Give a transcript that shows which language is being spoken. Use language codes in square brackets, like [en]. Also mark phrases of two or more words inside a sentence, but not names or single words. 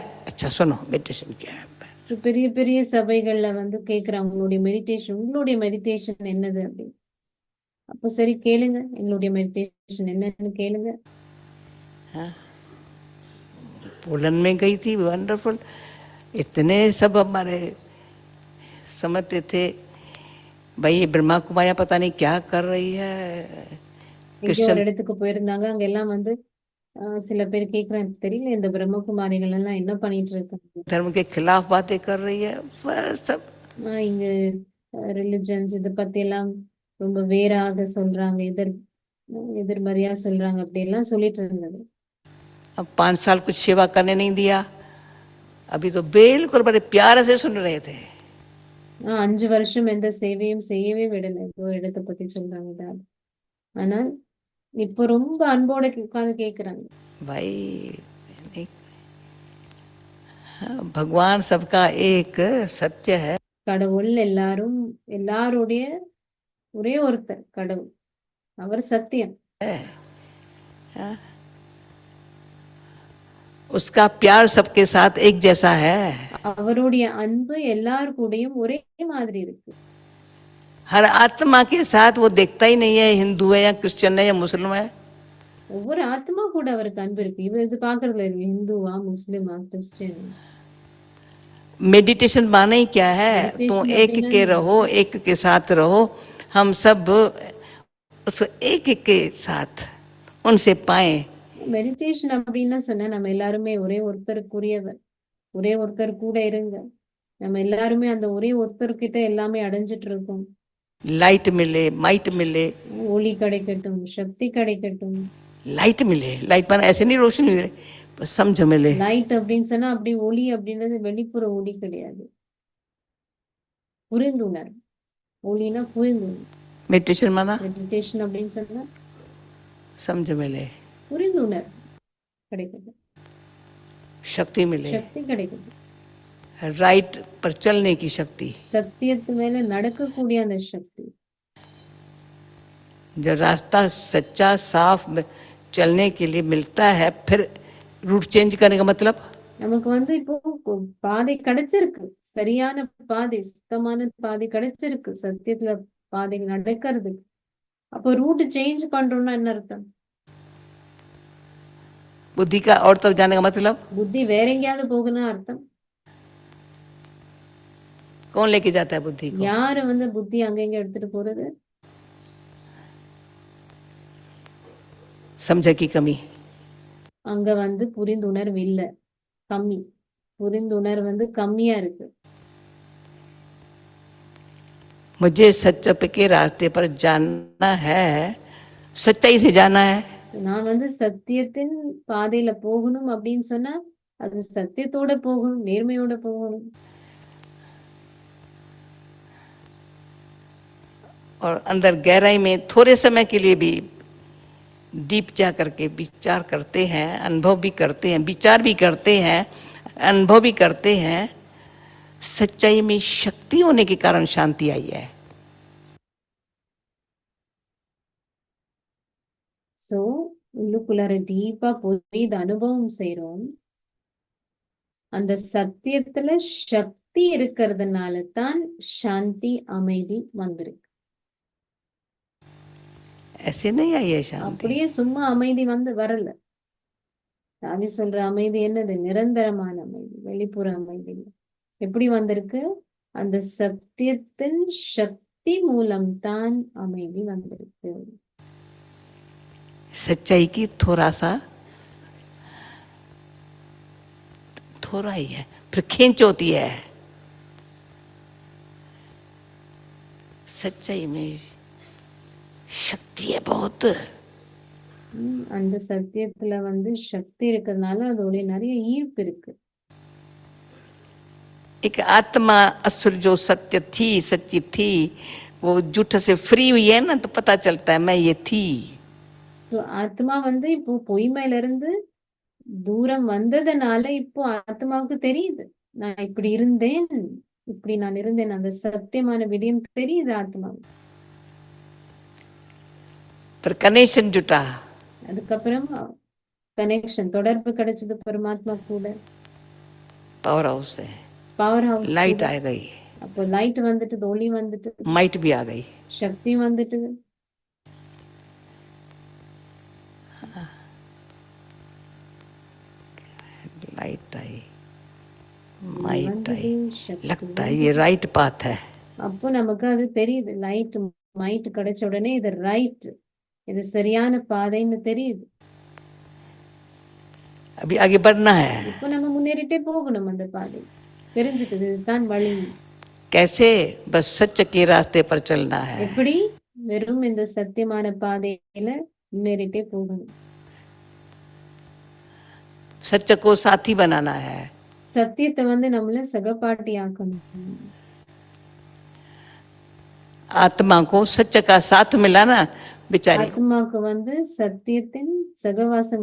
[hi] अच्छा सुनो, मेडिटेशन क्या है. [ta] பெரிய பெரிய சபைகள்ல வந்து கேக்குறாங்க உங்களுடைய மெடிடேஷன் என்னது அப்படின்னு. அப்போ சரி கேளுங்க, எங்களுடைய மெடிடேஷன் என்னன்னு கேளுங்க. [hi] पोलन में गई थी, वंडरफुल. इतने सब हमारे समझते थे भाई ये ब्रह्मा कुमारियां पता नहीं क्या कर रही है. [ta] ஒரு இடத்துக்கு போயிருந்தாங்க, அங்க எல்லாம் வந்து சில பேர் கேக்குறாங்க, தெரியல இந்த பிரம்மகுமாரிகள் எல்லாம் என்ன பண்ணிட்டு இருக்காங்க, [hi] धर्म के खिलाफ बातें कर रही है. सब [ta] இங்க ரிலிஜன்ஸ் இத பத்தி எல்லாம் ரொம்ப வேறாக சொல்றாங்க, எதிர்மறையா சொல்றாங்க, அப்படி எல்லாம் சொல்லிட்டு இருந்தது. [hi] अब 5 साल कुछ सेवा करने नहीं दिया. अभी तो बिल्कुल बड़े प्यार से सुन रहे थे. [ta] 5 வருஷம் எந்த சேவையும் செய்யவே விடல. ஒரு இடத்தை பத்தி சொல்றாங்க. ஆனா இப்போ ரொம்ப அன்போட உட்கார்ந்து கேக்குறாங்க. [hi] भाई भगवान सबका एक सत्य है. [ta] கடவுள் எல்லாருடைய ஒரே ஒருத்தர் கடவுள், அவர் சத்தியம். [hi] उसका प्यार सबके साथ एक जैसा है. [ta] அவருடைய அன்பு எல்லார் கூடயும் ஒரே மாதிரி இருக்கு. [hi] हर आत्मा के साथ वो देखता ही नहीं है हिंदू है या क्रिश्चियन है या मुस्लिम है. [ta] ஒவ்வொரு ஆத்மா கூட அவருக்கு அன்பு இருக்கு. இது பாக்குறதுல இருக்கு, ஹிந்துவா முஸ்லிமா கிறிஸ்டியன். [hi] मेडिटेशन माने ही क्या है? तुम एक के रहो, एक के साथ रहो. हम सब उस एक के साथ उनसे पाए. [ta] மெடிடேஷன் அப்படின்னு சொன்னா நம்ம எல்லாருமே ஒரே ஒருத்தருக்குரியவர், ஒரே ஒருத்தர் கூட இருங்க. நம்ம எல்லாருமே அந்த ஒரே ஒருத்தர்கிட்ட எல்லாமே அடைஞ்சிட்டு இருக்கோம். [hi] लाइट मिले, माइट मिले, [ta] ஒளி கிடைக்கட்டும், சக்தி கிடைக்கட்டும். [hi] लाइट मिले. लाइट माना ऐसे नहीं रोशनी मिले, बस समझ मिले. [ta] லைட் அப்படின்னு சொன்னா அப்படி ஒளி அப்படின்றது வெளிப்புற ஒளி கிடையாது, புரிந்துணர். ஒளினா புரிந்துணர். [hi] मेडिटेशन माना [ta] மெடிடேஷன் அப்படின்னு சொன்னா [hi] समझ मिले, [ta] புரிந்துணர் கிடைக்குது, [hi] शक्ति मिले, [ta] சக்தி கிடைக்குது, [hi] राइट पर चलने की शक्ति, [ta] சத்தியத்து மேல நடக்கக்கூடிய அந்த சக்தி. [hi] जब रास्ता सच्चा साफ चलने के लिए मिलता है, फिर [en] route change [hi] करने का मतलब [ta] நமக்கு வந்து இப்போ பாதை கிடைச்சிருக்கு, சரியான பாதை, சுத்தமான பாதை கிடைச்சிருக்கு சத்தியத்துல பாதை நடக்கிறதுக்கு. அப்போ [en] route change [ta] பண்றோம்னா என்ன அர்த்தம்? [hi] बुद्धि का और तब जाने का मतलब [ta] புத்தி வேற எங்கேயாவது போகுதுன்னா அர்த்தம்? [hi] कौन लेके जाता है बुद्धि को? [ta] யாரு வந்து புத்தி அங்கங்க எடுத்துட்டு போறது? [hi] समझ की कमी। [ta] அங்க வந்து புரிந்துணர்வு இல்ல, கம்மி. புரிந்துணர்வு வந்து கம்மியா இருக்கு. [hi] मुझे सच्चे के रास्ते पर जाना है, सच्चाई से जाना है। [ta] நான் வந்து சத்தியத்தின் பாதையில போகணும் அப்படின்னு சொன்னா அது சத்தியத்தோட போகணும், நேர்மையோட போகணும். [hi] और अंदर गहराई में थोड़े समय के लिए भी डीप जा करके विचार करते हैं, अनुभव भी करते हैं, विचार भी करते हैं, अनुभव भी करते हैं, सच्चाई में शक्ति होने के कारण शांति आई है। [ta] சோ உள்ளுக்குள்ளார டீப்பா போய் இத அனுபவம் செய்றோம். அந்த சத்தியத்துல சக்தி இருக்கிறதுனால தான் சாந்தி, அமைதி வந்திருக்கு. [hi] ऐसे नहीं आई है शांति। [ta] அப்படியே சும்மா அமைதி வந்து வரல. சாந்தி சொல்ற அமைதி என்னது? நிரந்தரமான அமைதி, வெளிப்புற அமைதி இல்ல. எப்படி வந்திருக்கு? அந்த சத்தியத்தின் சக்தி மூலம் தான் அமைதி வந்திருக்கு. [hi] सच्चाई की थोड़ा ही है, फिर खींच होती है। सच्चाई में शक्ति है बहुत। [ta] அந்த சத்தியத்துல வந்து சக்தி இருக்கிறதுனால அதோட நிறைய ஈர்ப்பு இருக்கு. [hi] एक आत्मा असुर जो सत्य थी, सच्ची थी, वो झूठ से फ्री हुई है ना, तो पता चलता है मैं ये थी। [ta] சோ ஆத்மா வந்து இப்போ பொய்மையில இருந்து தூரம் வந்ததுனால இப்போ ஆத்மாவுக்கு தெரியுது நான் இப்படி இருந்தேன், இப்படி நான் இருந்தேன். அந்த சத்தியமான விடயம் தெரியுது ஆத்மாவுக்கு. [hi] फिर कनेक्शन जुटा, [ta] அதுக்கப்புறம் கனெக்ஷன், தொடர்பு கிடைச்சது பரமாத்மா கூட. [en] power house [hi] है, [en] power house, [hi] लाइट आ गई, [ta] அப்போ லைட் வந்துட்டு, ஒளி வந்துட்டு, [hi] माइट भी आ गई। [ta] சக்தி வந்துட்டு. [hi] लाइट आई, माइट आई, लगता है ये [en] right path [hi] है। [ta] அப்போ நமக்கு அது தெரியுது, [en] light might [ta] கிடைச்ச உடனே இது ரைட், இது சரியான பாதைன்னு தெரியுது. [hi] अभी आगे बढ़ना है। [ta] இப்போ நம்ம முன்னேறிட்டே போகணும் அந்த பாதை. தெரிஞ்சிட்டது இதுதான் வழி. [hi] कैसे? बस सच के रास्ते पर चलना है। [ta] எப்படி? வெறும் இந்த சத்தியமான பாதையில முன்னேறிட்டே போகணும். [hi] सच को साथी बनाना है। [ta] சத்தியத்தை வந்து நம்மள சகபாட்டி ஆக்கணும். [hi] आत्मा को सच का साथ मिला ना, बेचारी [ta] ஆத்மாக்கு வந்து சத்தியத்தின் சகவாசம்